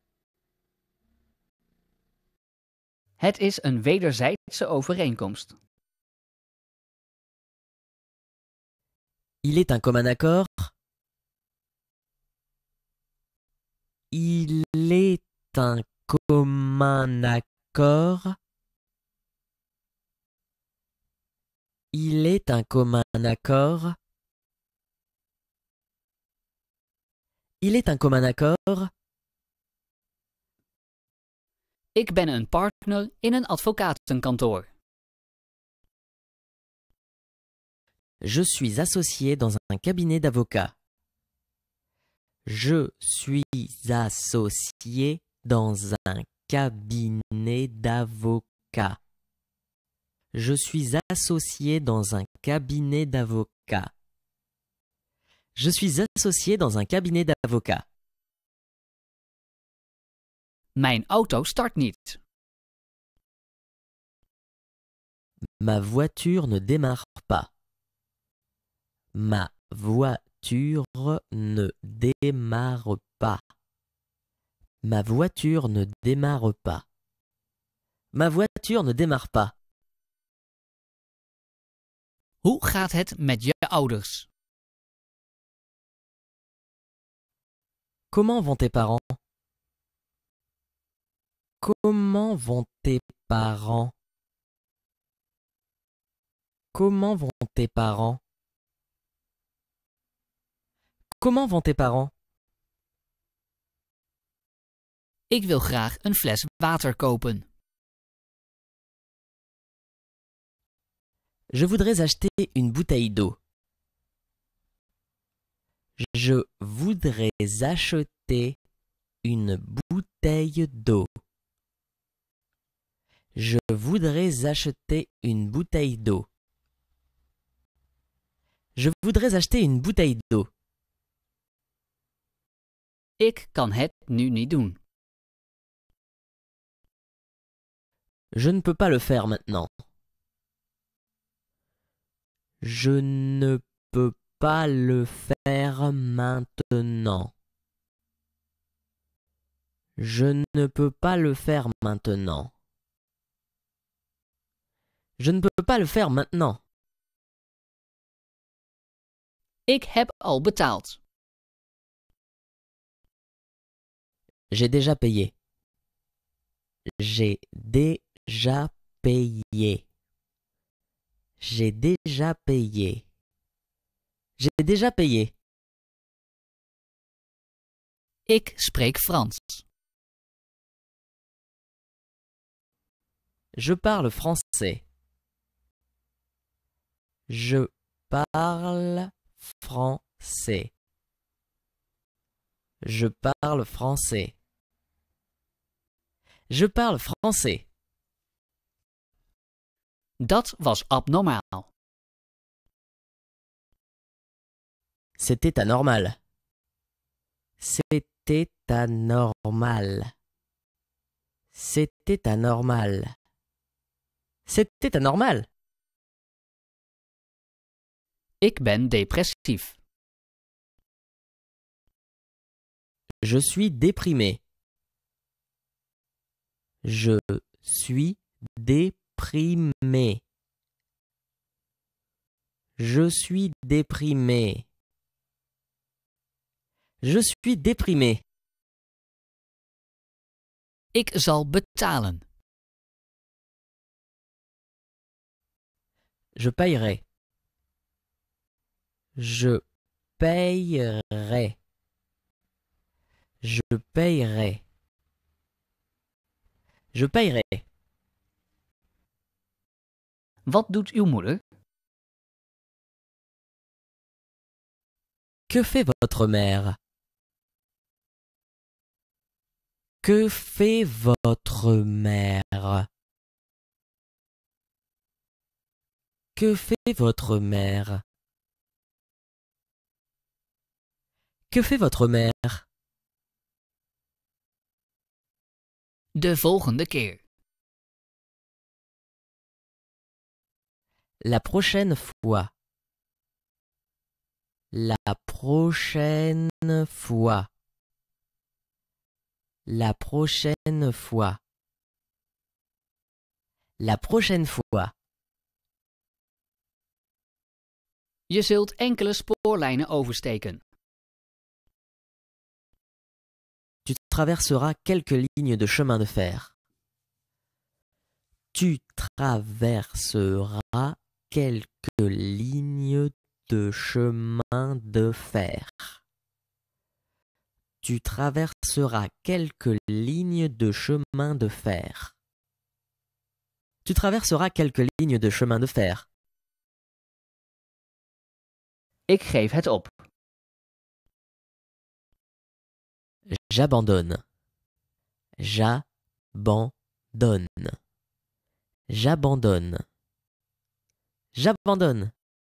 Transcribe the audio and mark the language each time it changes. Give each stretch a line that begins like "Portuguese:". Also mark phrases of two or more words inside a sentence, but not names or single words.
Dutch: Het is een wederzijdse overeenkomst.
French: Il est un commun accord. Il est un commun accord. Il est un commun accord. Il est un commun accord.
Dutch: Ik ben een partner in een advocatenkantoor.
French: Je suis associé dans un cabinet d'avocats. Je suis associé dans un cabinet d'avocats. Je suis associé dans un cabinet d'avocats. Je suis associé dans un cabinet d'avocats.
Dutch: Mijn auto start niet.
French: Ma voiture ne démarre pas. Ma voiture ne démarre pas. Ma voiture ne démarre pas. Ma voiture ne démarre pas.
Dutch: Hoe gaat het met je ouders?
French: Comment vont tes parents? Comment vont tes parents? Comment vont tes parents? Comment vont tes parents?
Dutch: Ik wil graag een fles water kopen.
French: Je voudrais acheter une bouteille d'eau. Je voudrais acheter une bouteille d'eau. Je voudrais acheter une bouteille d'eau. Je voudrais acheter une bouteille d'eau.
Dutch: Ik kan het nu niet doen.
French: Je ne peux pas le faire maintenant. Je ne peux pas le faire maintenant. Je ne peux pas le faire maintenant. Je ne peux pas le faire maintenant.
Dutch: Ik heb al betaald.
French: J'ai déjà payé. J'ai déjà payé. J'ai déjà payé. J'ai déjà payé.
Dutch: Ik spreek Frans.
French: Je parle français. Je parle français. Je parle français. Je parle français.
Dutch: Dat was abnormaal.
French: C'était anormal. C'était anormal. C'était anormal. C'était anormal.
Dutch: Ik ben depressief.
French: Je suis déprimé. Je suis déprimé. Je suis déprimé. Je suis déprimé.
Dutch: Ik zal betalen.
French: Je payerai. Je payerai. Je payerai. Je payerai.
Dutch: Wat doet uw moeder?
French: Que fait votre mère? Que fait votre mère? Que fait votre mère? Que fait votre mère?
Dutch: De volgende keer.
French: La prochaine fois. La prochaine fois. La prochaine fois. La prochaine fois.
Dutch: Je zult enkele spoorlijnen oversteken.
French: Tu traverseras quelques lignes de chemin de fer. Tu traverseras quelques lignes de chemin de fer. Tu traverseras quelques lignes de chemin de fer. Tu traverseras quelques lignes de chemin de fer.
Dutch: Ik geef het op.
French: J'abandonne. J'abandonne. J'abandonne. J'abandonne.